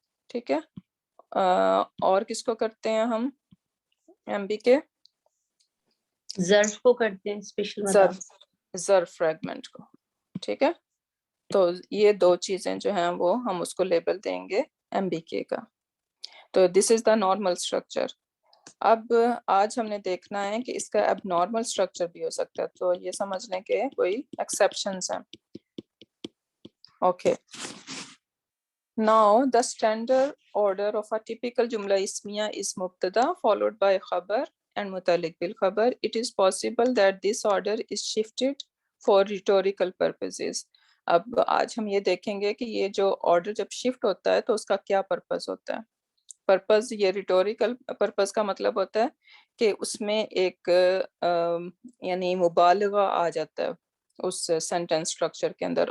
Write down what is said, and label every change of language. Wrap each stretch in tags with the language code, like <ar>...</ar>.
<ur>ٹھیک ہے، اور کس کو کرتے ہیں ہم ایم بی کے؟ ظرف کو کرتے ہیں، اسپیشل ظرف فریگمنٹ کو. ٹھیک ہے، تو یہ دو چیزیں جو ہیں وہ ہم اس کو لیبل دیں گے ایم بی کے کا.</ur> <en>تو this is the normal structure.</en> <ur>اب آج ہم نے دیکھنا ہے کہ اس کا اب نارمل اسٹرکچر بھی ہو سکتا ہے، تو یہ سمجھ لیں کہ کوئی ایکسیپشنز ہیں.</ur> <en>Okay, now the standard order of a typical جملہ اسمیہ is مبتدا followed by خبر and متعلق بالخبر. It is possible that this order is shifted for rhetorical purposes.</en> <ur>اب آج ہم یہ دیکھیں گے کہ یہ جو آرڈر جب شفٹ ہوتا ہے تو اس کا کیا پرپز ہوتا ہے. پرپز، یہ ریٹوریکل پرپز کا مطلب ہوتا ہے کہ اس میں ایک یعنی مبالغہ آ جاتا ہے اس سینٹینس اسٹرکچر کے اندر.</ur>